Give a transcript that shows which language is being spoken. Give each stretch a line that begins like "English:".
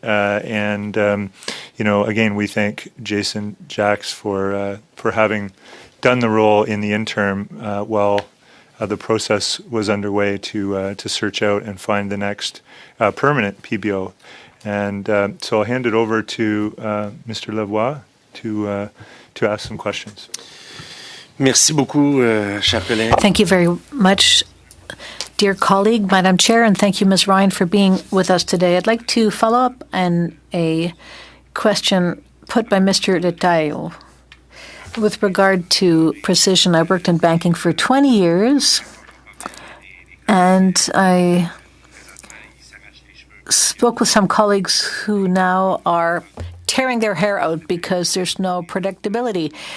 English: And again, we thank Jason Jacks for having done the role in the interim while the process was underway to search out and find the next permanent PBO. And so I'll hand it over to Mr. Lavoie to ask some questions.
French: Merci beaucoup, cher collègue.
English: Thank you very much, dear colleague, Madam Chair, and thank you, Ms. Ryan, for being with us today. I'd like to follow up on a question put by Mr. Detaille with regard to precision. I worked in banking for 20 years, and I spoke with some colleagues who now are tearing their hair out because there's no predictability.